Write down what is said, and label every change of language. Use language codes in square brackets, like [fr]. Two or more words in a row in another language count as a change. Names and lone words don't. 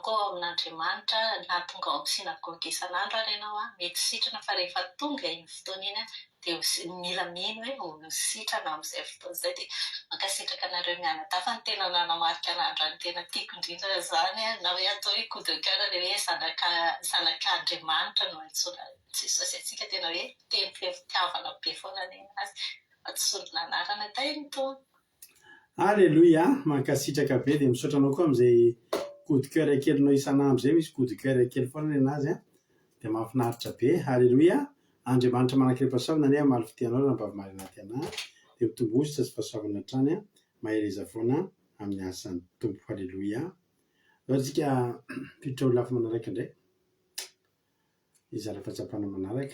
[mg] koa amin'Andriamanitra na tonga ao amin'ny sinagoga isan'andro ary ianao mety sitrana fa rehefa tonga iny fotoana iny dia mila mino hoe ho sitrana amin'izay fotoana izay dia mankasitraka anareo mianadafa ny tena nanamarika an'andro ny tena tiako indrindra zany na hoe atao hoe [fr] coup de cœur [mg] ilay hoe zanak'Andriamanitra no antsoina Jesosy antsika tena hoe teny-fitiavana be foana ny azy atsonona anarana tain'tony. Alléluia, mankasitraka be dia misaotra anao koa amin'izay [fr] coup de cœur [mg] kelinao isan'andro zay misy [fr] coup de cœur [mg] kely foana ny anazy dia mahafinaritra be. Alléluia, Andriamanitra manankirepasoavana ny amaly fitianao raha mbavy anaty anahy dia mitombozy sy fahasoavana hatrany mahereza foana amin'ny asan'ny tompo. Alléluia. Antsika mpiditra ho lafy manaraka indray izara fahatsapana manaraka.